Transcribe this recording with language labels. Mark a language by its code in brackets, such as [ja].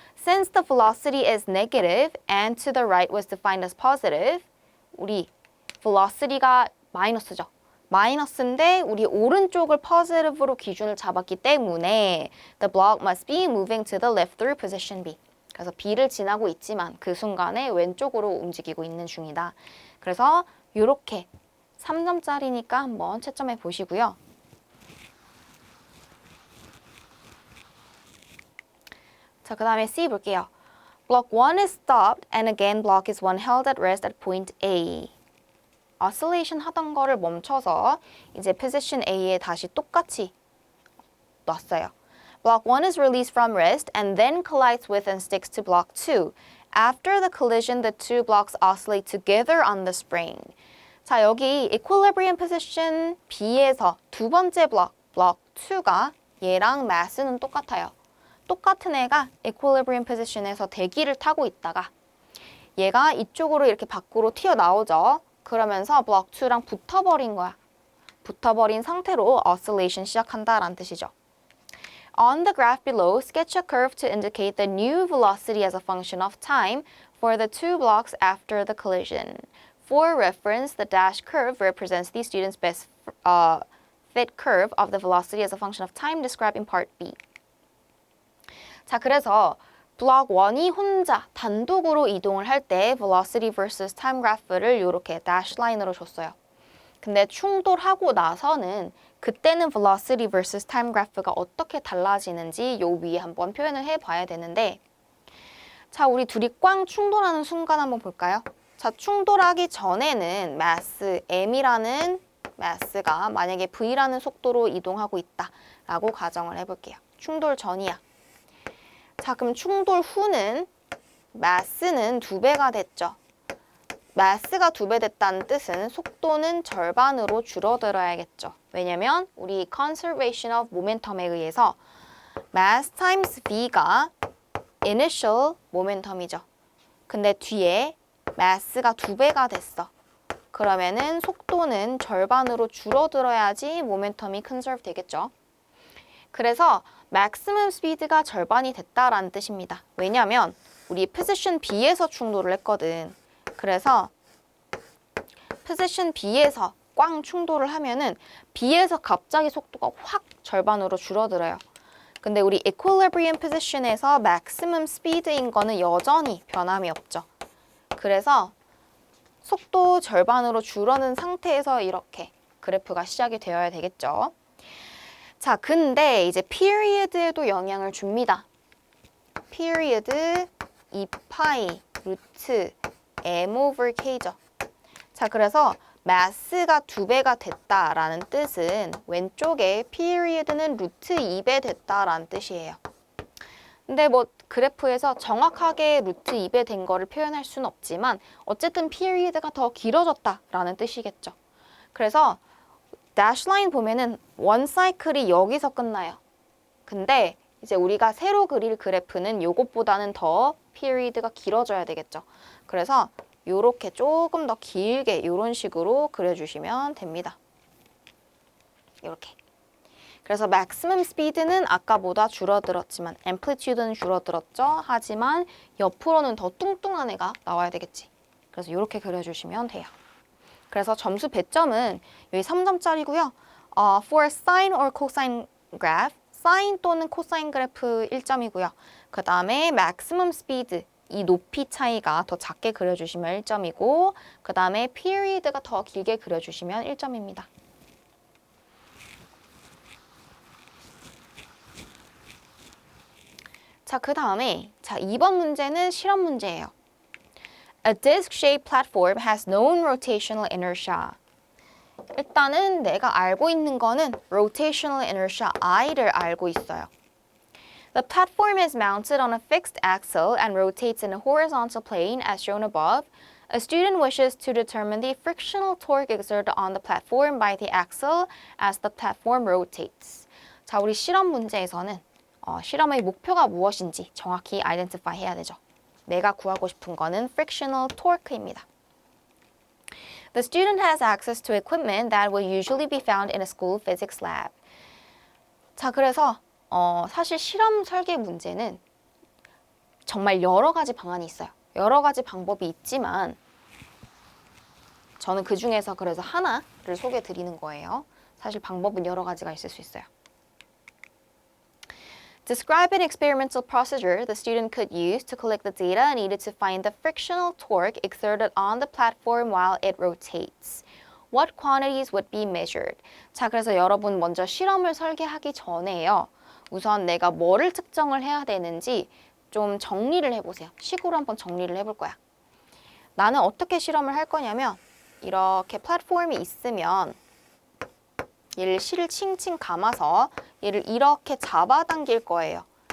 [en] Since the velocity is negative and to the right was defined as positive, [ko] 우리 velocity가 마이너스죠. 마이너스인데 우리 오른쪽을 positive로 기준을 잡았기 때문에 [en] the block must be moving to the left through position B. [ko] 그래서 B를 지나고 있지만 그 순간에 왼쪽으로 움직이고 있는 중이다. 그래서 이렇게 3점짜리니까 한번 채점해 보시고요. 자, 그 다음에 C 볼게요. [en] Block 1 is stopped and again block is 1 held at rest at point A. [ko] oscillation 하던 거를 멈춰서 이제 position A에 다시 똑같이 놨어요. [en] Block 1 is released from rest and then collides with and sticks to block 2. After the collision, the two blocks oscillate together on the spring. [ko] 자, 여기 equilibrium position B에서 두 번째 블록, block 2가 얘랑 mass는 똑같아요. 똑같은 애가 equilibrium position에서 대기를 타고 있다가 얘가 이쪽으로 이렇게 밖으로 튀어나오죠. 그러면서 block 2랑 붙어버린 거야. 붙어버린 상태로 oscillation 시작한다라는 뜻이죠. [en] On the graph below, sketch a curve to indicate the new velocity as a function of time for the two blocks after the collision. For reference, the dash curve represents the student's best fit curve of the velocity as a function of time described in part B. [ko] 자, 그래서 블록 1이 혼자 단독으로 이동을 할 때 velocity versus time graph를 이렇게 dash line으로 줬어요. 근데 충돌하고 나서는 그때는 velocity versus time graph가 어떻게 달라지는지 요 위에 한번 표현을 해봐야 되는데 자, 우리 둘이 꽝 충돌하는 순간 한번 볼까요? 자, 충돌하기 전에는 mass m이라는 mass가 만약에 v라는 속도로 이동하고 있다라고 가정을 해볼게요. 충돌 전이야. 자, 그럼 충돌 후는 mass는 2배가 됐죠. mass가 2배 됐다는 뜻은 속도는 절반으로 줄어들어야겠죠. 왜냐면 우리 conservation of momentum에 의해서 mass times v가 initial momentum이죠. 근데 뒤에 mass가 2배가 됐어. 그러면은 속도는 절반으로 줄어들어야지 모멘텀이 conserve 되겠죠. 그래서 maximum speed가 절반이 됐다라는 뜻입니다. 왜냐면 우리 position B에서 충돌을 했거든. 그래서 position B에서 꽝 충돌을 하면은 B에서 갑자기 속도가 확 절반으로 줄어들어요. 근데 우리 equilibrium position에서 maximum speed인 거는 여전히 변함이 없죠. 그래서 속도 절반으로 줄어든 상태에서 이렇게 그래프가 시작이 되어야 되겠죠. 자, 근데 이제 period에도 영향을 줍니다. period 2파이 루트 m over k죠. 자, 그래서 mass가 2배가 됐다라는 뜻은 왼쪽에 period는 루트 2배 됐다라는 뜻이에요. 근데 뭐 그래프에서 정확하게 루트 2배 된 거를 표현할 수는 없지만 어쨌든 period가 더 길어졌다라는 뜻이겠죠. 그래서 dash line 보면은 원 사이클이 여기서 끝나요. 근데 이제 우리가 새로 그릴 그래프는 요것보다는 더 period가 길어져야 되겠죠. 그래서 요렇게 조금 더 길게 이런 식으로 그려주시면 됩니다. 이렇게. 그래서 maximum speed는 아까보다 줄어들었지만 amplitude는 줄어들었죠. 하지만 옆으로는 더 뚱뚱한 애가 나와야 되겠지. 그래서 이렇게 그려주시면 돼요. 그래서 점수 배점은 여기 3점짜리고요. [en] For sine or cosine graph, [ko] sine 또는 cosine 그래프 1점이고요. 그 다음에 maximum speed, 이 높이 차이가 더 작게 그려주시면 1점이고 그 다음에 period가 더 길게 그려주시면 1점입니다. 자, 그 다음에 자 2번 문제는 실험 문제예요. [en] A disc-shaped platform has known rotational inertia. [ko] 일단은 내가 알고 있는 거는 rotational inertia I를 알고 있어요. [en] The platform is mounted on a fixed axle and rotates in a horizontal plane as shown above. A student wishes to determine the frictional torque exerted on the platform by the axle as the platform rotates. [ko] 자, 우리 실험 문제에서는 실험의 목표가 무엇인지 정확히 identify 해야 되죠. 내가 구하고 싶은 거는 frictional torque입니다. [en] The student has access to equipment that will usually be found in a school physics lab. [ko] 자, 그래서 사실 실험 설계 문제는 정말 여러 가지 방안이 있어요. 여러 가지 방법이 있지만 저는 그 중에서 그래서 하나를 소개해 드리는 거예요. 사실 방법은 여러 가지가 있을 수 있어요. [en] Describe an experimental procedure the student could use to collect the data needed to find the frictional torque exerted on the platform while it rotates. What quantities would be measured? [ko] 자, 그래서 여러분 먼저 실험을 설계하기 전에요. 우선 내가 뭐를 측정을 해야 되는지 좀 정리를 해보세요. 식으로 한번 정리를 해볼 거야. 나는 어떻게 실험을 할 거냐면 이렇게 플랫폼이 있으면 얘를 실을 칭칭 감아서 얘를 이렇게 잡아당길 거예요.